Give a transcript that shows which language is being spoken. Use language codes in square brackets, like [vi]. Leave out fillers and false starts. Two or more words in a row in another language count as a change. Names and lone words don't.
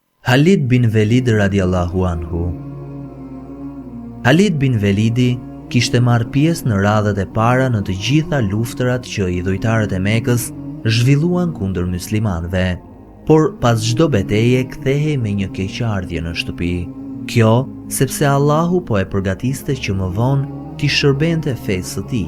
[sq] Halid bin Velid [ar] رضي الله عنه. [sq] Halid bin Velidi kishte marrë pjesë në radhët e para në të gjitha luftërat që idhujtarët e Mekës zhvilluan kundër muslimanëve, por pas çdo betejë kthehej me një keqardhje në shtëpi. Kjo sepse Allahu po e përgatiste që më vonë t'i shërbente fesë së tij.